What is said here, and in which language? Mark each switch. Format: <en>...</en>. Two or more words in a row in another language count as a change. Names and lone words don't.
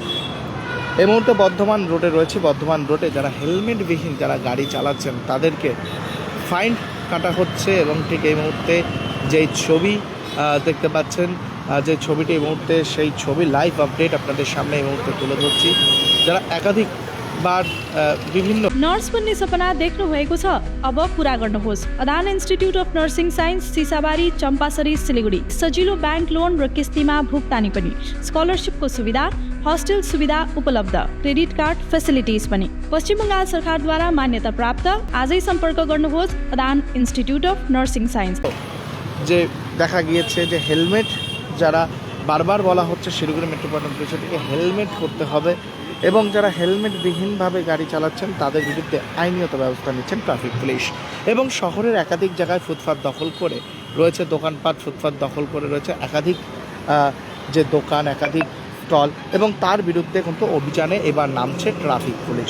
<bn>এই মুহূর্তে বর্ধমান রোডে রয়েছে। বর্ধমান রোডে যারা হেলমেটবিহীন যারা গাড়ি চালাচ্ছেন তাদেরকে ফাইন কাটা হচ্ছে। এবং ঠিক এই মুহূর্তে যেই ছবি দেখতে পাচ্ছেন, যে ছবিটি এই মুহূর্তে সেই ছবি লাইভ আপডেট আপনাদের সামনে এই মুহূর্তে তুলে ধরছি। যারা একাধিক বার বিভিন্ন</bn> <ne>नर्स बन्ने सपना देख्नुभएको छ? अब पूरा गर्नुहोस्। अदान इन्स्टिट्युट अफ नर्सिङ साइन्स, सिसाबारी, चम्पासरी, सिलिगुडी। सजिलो ब्याङ्क लोन र किस्तीमा भुक्तानी पनि, स्कलरसिपको सुविधा, हस्टेल सुविधा उपलब्ध,</ne> <en>credit card facilities</en> <ne>पनि। पश्चिम बङ्गाल सरकारद्वारा मान्यता प्राप्त। आजै सम्पर्क गर्नुहोस् अदान इन्स्टिट्युट अफ नर्सिङ साइन्स।</ne> <bn>যে দেখা গিয়েছে যে হেলমেট যারা বারবার বলা হচ্ছে শিলিগুড়ি মেট্রোপলিটন পুলিশ থেকে হেলমেট করতে হবে এবং যারা হেলমেটবিহীনভাবে গাড়ি চালাচ্ছেন তাদের বিরুদ্ধে আইনগত ব্যবস্থা নিচ্ছেন ট্রাফিক পুলিশ। এবং শহরের একাধিক জায়গায় ফুটপাত দখল করে রয়েছে দোকানপাট, ফুটপাত দখল করে রয়েছে একাধিক যে দোকান, একাধিক স্টল, এবং তার বিরুদ্ধে কিন্তু অভিযানে এবার নামছে ট্রাফিক পুলিশ।</bn>